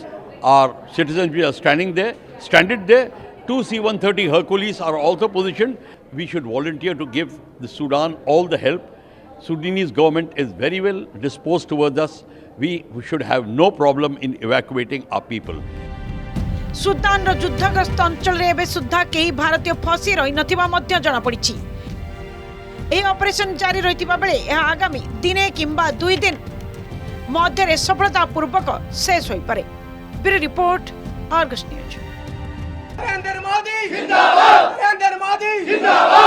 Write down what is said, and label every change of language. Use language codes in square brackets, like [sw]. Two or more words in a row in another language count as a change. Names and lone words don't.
[en] Our citizens are stranded there. 2 C-130 Hercules are also positioned. We should volunteer to give the Sudan all the help. Sudanese government is very well disposed towards us. We should have no problem in evacuating our people. [or] ସୁଦାନ ର ଯୁଦ୍ଧଗ୍ରସ୍ତ ଅଞ୍ଚଳ ରେ ଏବେ ସୁଦ୍ଧା କେହି ଭାରତୀୟ ଫସି ରହି ନଥିବା ମଧ୍ୟ ଜଣା ପଡ଼ିଛି। ଏ ଅପରେସନ ଜାରି ରହିଥିବା ବେଳେ ଏହା ଆଗାମୀ ଦିନେ କିମ୍ବା 2 ଦିନ ମଧ୍ୟ ସଫଳତା ପୂର୍ବକ ଶେଷ ହୋଇ ପାରେ। [en] Bureau report, Argus News. [hi] नरेंद्र मोदी जिंदाबाद, नरेंद्र मोदी जिंदाबाद।